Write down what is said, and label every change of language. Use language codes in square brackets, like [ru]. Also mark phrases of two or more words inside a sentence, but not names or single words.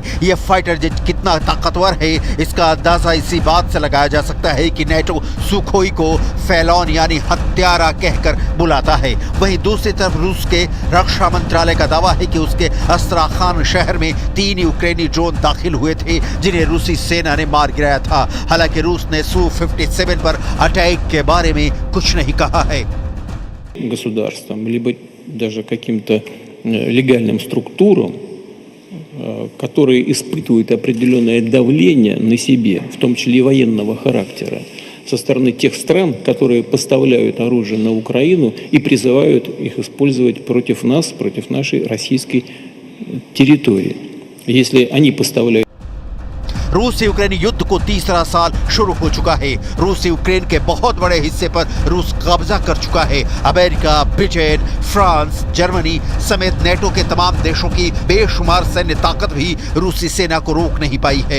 [hi] यह फाइटर जेट कितना ताकतवर है, इसका अंदाजा इसी बात से लगाया जा सकता है कि नेटो सुखोई को फैलौन यानी हत्यारा कहकर बुलाता है। वहीं दूसरी तरफ रूस के रक्षा मंत्रालय का दावा है कि उसके अस्त्राखान शहर में 3 यूक्रेनी ड्रोन दाखिल हुए थे, जिन्हें रूसी सेना ने मार गिराया था। हालांकि रूस ने Su-57 पर अटैक के बारे में कुछ नहीं कहा है। [ru] Государством, либо даже каким-то легальным структурам, которые испытывают определенное давление на себе, в том числе и военного характера, со стороны тех стран, которые поставляют оружие на Украину и призывают их использовать против нас, против нашей российской территории. Если они поставляют [hi] रूस यूक्रेन युद्ध को तीसरा साल शुरू हो चुका है। रूस यूक्रेन के बहुत बड़े हिस्से पर रूस कब्जा कर चुका है। अमेरिका, ब्रिटेन, फ्रांस, जर्मनी समेत नेटो के तमाम देशों की बेशुमार सैन्य ताकत भी रूसी सेना को रोक नहीं पाई है।